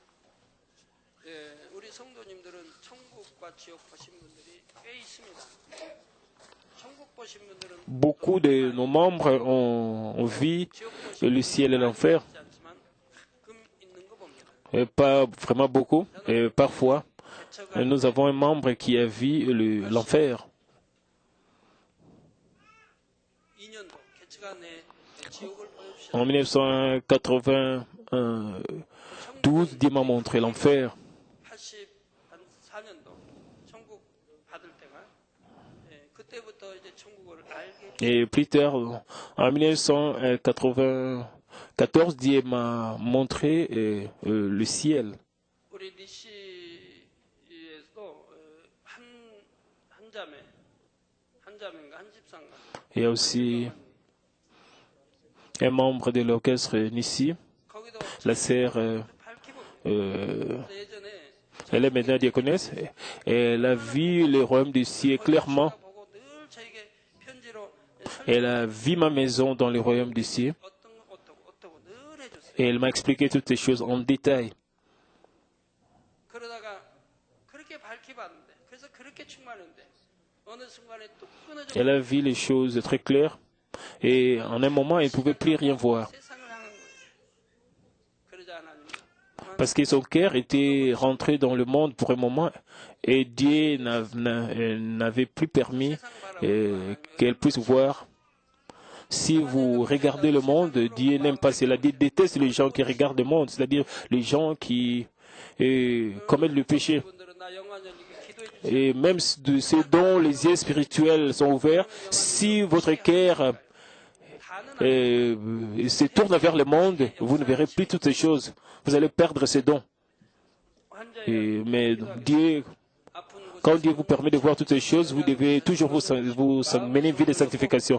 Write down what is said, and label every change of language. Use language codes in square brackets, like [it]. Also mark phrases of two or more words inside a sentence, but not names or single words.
[fr] Beaucoup de nos membres ont vu le ciel et l'enfer. Pas vraiment beaucoup. Et parfois, nous avons un membre qui a vu l'enfer. [ko] 2년도 개척한 해 지옥을 보여주셨습니다. [fr] En 1992, Dieu m'a montré l'enfer. [ko] 84년도 천국 받을 때가 그때부터 이제 천국을 알게 [fr] Et plus tard, en 1994, Dieu m'a montré le ciel. [ko] 우리 니시에서도 한 자매인가 한 집사인가 [fr] Il y a aussi un membre de l'orchestre Nissi, [ko] 거기도 [fr] la sœur, [ko] 밝히고 예전에 [fr] elle est maintenant diaconesse, et elle a vu le royaume du ciel clairement. [ko] 보고 늘 저에게 편지로 [fr] Elle a vu ma maison dans le royaume du ciel, [ko] 어떤 거 어떻고 늘 해줬어요. [fr] et elle m'a expliqué toutes ces choses en détail. [ko] 그러다가 그렇게 밝혀봤는데 그래서 그렇게 충만했는데 어느 순간에 또 끊어져 [fr] Elle a vu les choses très claires, et en un moment, elle ne pouvait plus rien voir, [ko] 세상을 향한 거예요. 그러자 하나님 [fr] parce que son cœur était rentré dans le monde pour un moment, et Dieu n'avait plus permis qu'elle puisse voir. Si vous regardez le monde, Dieu n'aime pas cela. Dieu déteste les gens qui regardent le monde, c'est-à-dire les gens qui commettent le péché. [ko] 분들은 나 영원 열리게 기도해 주세요. [fr] Et même de ceux dont les yeux spirituels sont ouverts, si votre cœur se tourne vers le monde, vous ne verrez plus toutes ces choses. Vous allez perdre ces dons. Mais Dieu, quand Dieu vous permet de voir toutes ces choses, vous devez toujours vous mener une vie de sanctification.